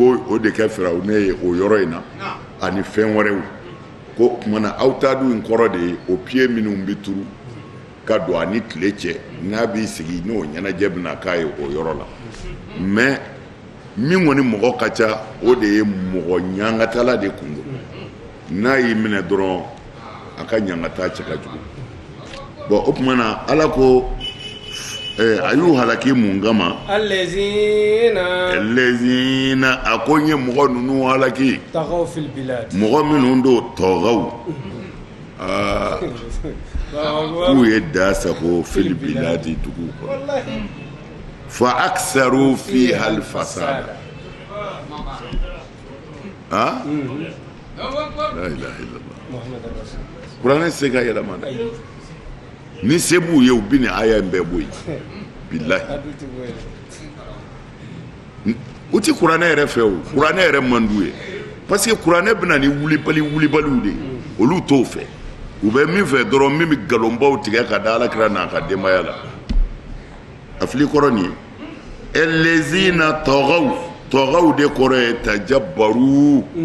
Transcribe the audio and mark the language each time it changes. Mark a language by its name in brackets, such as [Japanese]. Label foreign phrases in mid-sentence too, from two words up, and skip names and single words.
[Bambara] b'o de kɛ Firawuna ye o yɔrɔ in na ani fɛn wɛrɛw ko kumana aw t'a dun in kɔrɔ de ye o pieds minnu bɛ turu ka don ani tile cɛ n'a b'i sigi n'o ɲɛnajɛ bɛna k'a ye o yɔrɔ la mais min kɔni mɔgɔ ka ca o de ye mɔgɔ ɲangatala de kun don n'a y'i minɛ dɔrɔn a ka ɲangata cɛ ka jugu bon o tuma na Ala ko a y'u halaki mun kama lezina a ko n ye mɔgɔ ninnu halaki mɔgɔ minnu don tɔgaw k'u ye da sago [Arabic] في البلاد [Bambara] dugu kɔnɔ [Arabic] فأكثروا فيها الفساد لا إله إلا الله [Bambara] kuranɛ se ka yɛlɛma dɛ ni se b'u ye u bi nin aya in bɛɛ bɔ yen bilahi u ti kuranɛ yɛrɛ fɛ o kuranɛ yɛrɛ man d'u ye [French] parce que [Bambara] kuranɛ bɛna ni wulibaliw de olu t'o fɛ u bɛ min fɛ dɔrɔn min bɛ nkalonbaw tigɛ ka da Alakira n'a ka denbaya la a fili kɔrɔ nin ye elezina tɔgaw de kɔrɔ ye tajabaru